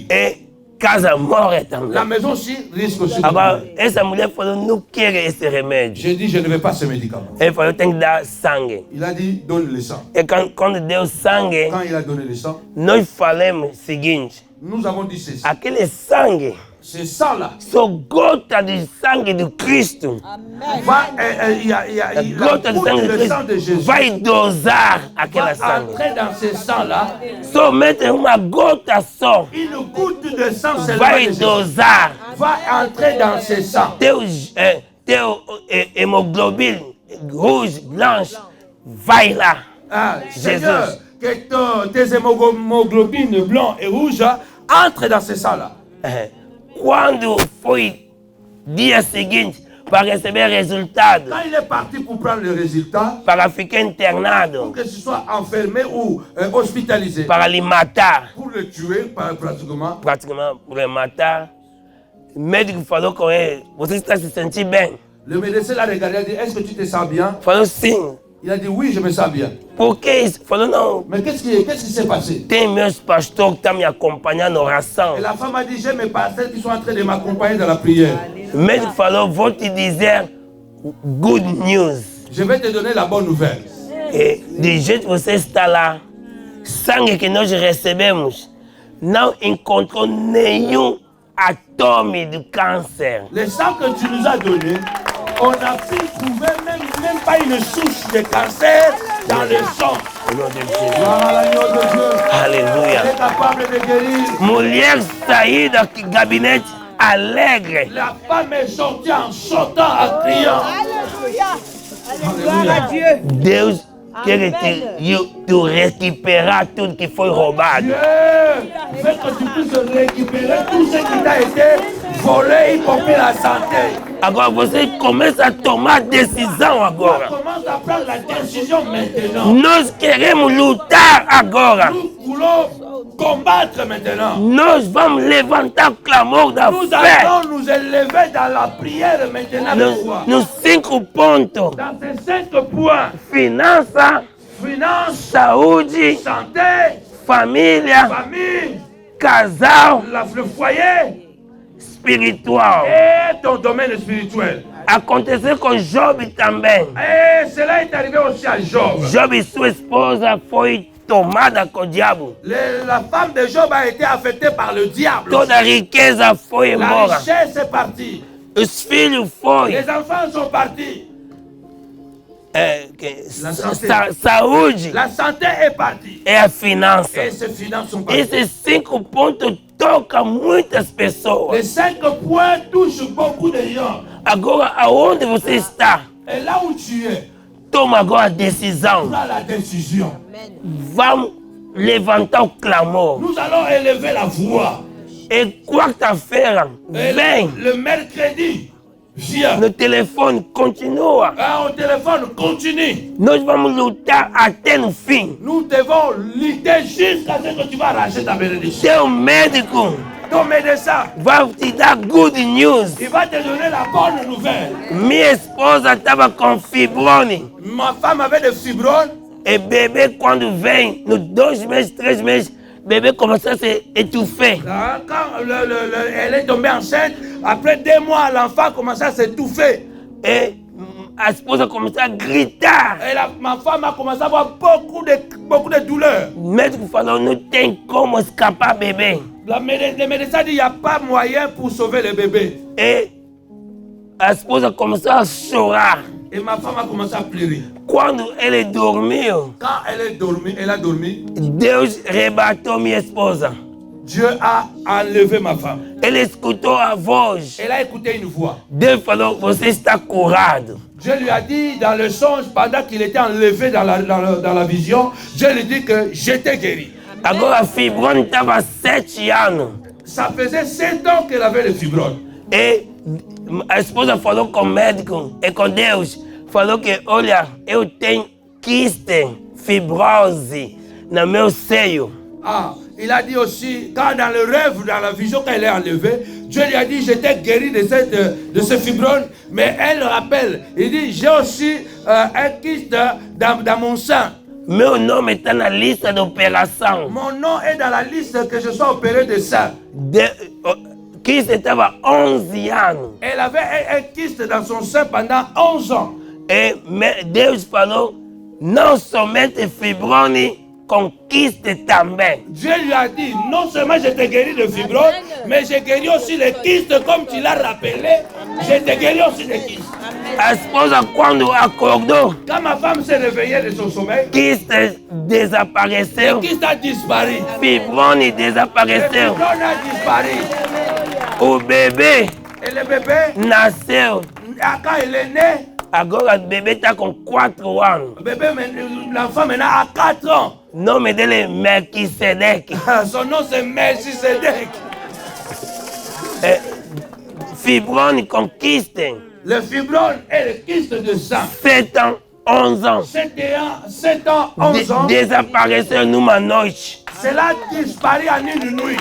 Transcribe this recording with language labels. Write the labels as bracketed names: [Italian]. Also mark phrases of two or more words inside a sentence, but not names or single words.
[Portuguese] Et casa morre também. [French] La maison aussi risque aussi de [Portuguese] Agora, [French] mourir. [Portuguese] essa mulher falou, não quer esse remédio. [French] J'ai dit, je ne veux pas ce médicament. [Portuguese] Ele falou, tem que dar sangue. [French] Il a dit, donne le sang. [Portuguese] E quando deu sangue, [French] Quand il a donné le sang, [Portuguese] nós falamos o seguinte, [French] nous avons dit ceci. [Portuguese] aquele sangue, [French] Ce sang-là, [Portuguese] só gota de sangue de Cristo, [French] il y a la [Portuguese] gota de [French] goutte [Portuguese] sangue de [French] de sang de [Portuguese] Cristo [French] Jésus [Portuguese] vai dosar aquela [French] va [Portuguese] sangue. [French] entrer dans ce sang-là. [Portuguese] Somente uma gota só [French] Une goutte de sang seulement de [Portuguese] vai [French] Jésus [Portuguese] dosar [French] va entrer dans ce sang. [Portuguese] teu hemoglobina [French] rouge, blanche, [Portuguese] vai lá. Ah, [French] Jésus. Seigneur, que tes hémoglobines blancs et rouges entrent dans ce sang-là. [Portuguese] Quando foi dia seguinte para receber resultado, [French] Quand il est parti pour prendre le résultat, [Portuguese] para ficar internado, [French] pour que ce soit enfermé ou hospitalisé, [Portuguese] para lhe matar, [French] pour le tuer pratiquement, [Portuguese] praticamente para lhe matar, o médico falou com ele, você está se sentindo bem? [French] le médecin l'a regardé et a dit, est-ce que tu te sens bien? [Portuguese] Falou sim. [French] Il a dit, oui, je me sens bien. [Portuguese] Por que isso? Falou não. [French] Mais qu'est-ce qui s'est passé? [Portuguese] Tem meus pastores que estão me acompanhando na oração. [French] Et la femme a dit, j'ai mes pasteurs qui sont en train de m'accompagner dans la prière. [Portuguese] O médico falou, vou te dizer [English] good news. [French] Je vais te donner la bonne nouvelle. [Portuguese] E do jeito que você está lá, sangue que nós recebemos não encontrou nenhum atome de câncer. [French] Le sang que tu nous as donné, on a pu trouver même pas une souche de cancer dans le sang. Au nom de Jésus. Gloire à l'agneau de Dieu. Alléluia. Il est capable de guérir. [Portuguese] Mulher saiu do gabinete alegre. [French] La femme est sortie en sautant, en criant. Gloire à Dieu. Deus tu récupéreras tout ce qu'il faut robar. Dieu fait que tu puisses récupérer tout ce qui t'a été volé, y compris la santé. Alors, vous commencez à tomber décision. On commence à prendre la décision maintenant. [Portuguese] Nous queremos lutar agora. [French] Nous voulons combattre maintenant. [Portuguese] Nós vamos levantar o clamor da [French] Nous [Portuguese] fé. [French] allons nous élever dans la prière maintenant. [Portuguese] Nos 5 pontos: [French] Dans ces 5 points: [Portuguese] finança, [French] finance, [Portuguese] saúde, [French] santé, [Portuguese] família, [French] famille, [Portuguese] casal, [French] le foyer [Portuguese] espiritual. [French] et ton domaine spirituel. [Portuguese] Aconteceu com Job também. [French] Et cela est arrivé aussi à Job. [Portuguese] Job e sua esposa foi tomada com o diabo. [French] La femme de Job a été affectée par le diable. [Portuguese] Toda a riqueza foi [French] La [Portuguese] embora. [French] richesse est partie. [Portuguese] Os filhos foi. [French] Les enfants sont partis. La santé. [Portuguese] Saúde [French] La santé est partie. [Portuguese] e a finança. [French] Et ses finances sont parties. [Portuguese] Esses 5 pontos tocam muitas pessoas. [French] Les 5 points touchent beaucoup de gens. [Portuguese] Agora, aonde você está? [French] Et là où tu es, [Portuguese] Toma agora a decisão. [French] prends la décision. [Portuguese] Vamos levantar o clamor. [French] Nous allons élever la voix. [Portuguese] E quarta-feira, [French] Et [Portuguese] vem [French] le mercredi, viens. [Portuguese] no telefone, continua. [French] Au téléphone, continue. [Portuguese] Nós vamos lutar até no fim. [French] Nous devons lutter jusqu'à ce que tu vas arracher ta bénédiction. [Portuguese] Seu médico [French] Ton médecin, [Portuguese] vai te dar [English] good news. [French] il va te donner la bonne nouvelle. [Portuguese] Minha esposa estava com fibrose. [French] Ma femme avait des fibromes. [Portuguese] E bebê, quando vem, nos 2 meses, 3 meses, bebê começou a se étouffer. [French] Quand elle est tombée enceinte, après 2 mois, l'enfant commençait à s'étouffer. [Portuguese] E a esposa começou a gritar. [French] Et ma femme a commencé à avoir beaucoup de douleurs. [Portuguese] O médico falou, não tem como escapar bebê. [French] Le médecin dit qu'il n'y a pas moyen pour sauver le bébé. [Portuguese] E a esposa começou a chorar. [French] Et ma femme a commencé à pleurer. [Portuguese] Quando ele dormiu, [French] Quand elle a dormi, [Portuguese] Deus rebateu minha esposa. [French] Dieu a enlevé ma femme. [Portuguese] Ele escutou a voz. [French] Elle a écouté une voix. [Portuguese] Deus falou, você está curado. [French] Dieu lui a dit dans le songe, pendant qu'il était enlevé dans la vision, Dieu lui dit que j'étais guéri. [Portuguese] Agora a fibrose estava 7 anos. [French] Ça faisait 7 ans qu'elle avait le fibrome. [Portuguese] E a esposa falou com o médico e com Deus. Falou que, olha, eu tenho quiste, fibrose no meu seio. [French] Ah, il a dit aussi, quand dans le rêve, dans la vision qu'elle est enlevée, Dieu lui a dit, j'étais guéri de ce fibrome, mais elle rappelle, il dit, j'ai aussi un kyste dans mon sein. [Portuguese] Meu nome está na lista de operação. [French] Mon nom est dans la liste que je sois opéré de sein. [Portuguese] Kyste estava 11 anos. [French] Elle avait un kyste dans son sein pendant 11 ans. [Portuguese] E Deus falou, não somente fibrose, com kyste também. [French] Dieu lui a dit, non seulement je t'ai guéri de fibrome, mais j'ai guéri aussi les kystes, comme tu l'as rappelé, je t'ai guéri aussi des kystes. [Portuguese] A esposa, quando acordou, [French] Quand ma femme s'est réveillée de son sommeil, [Portuguese] kyste desapareceu, [French] le kyste a disparu. [Portuguese] fibrose [French] Le [Portuguese] desapareceu. [French] fibrome a disparu. [Portuguese] O bebê [French] Et le bébé, [Portuguese] nasceu. [French] quand il est né, [Portuguese] Agora o bebê está com 4 anos. [French] l'enfant maintenant a 4 ans. [Portuguese] O nome dele é Melquisedeque. [French] Son nom c'est Melchisedec. [Portuguese] Fibrose com kyste. [French] Le fibrome et le kyste de sang. 7 ans, 11 ans. 7 ans, 11 ans. [Portuguese] Desapareceu numa noite. [French] Cela disparaît en une nuit.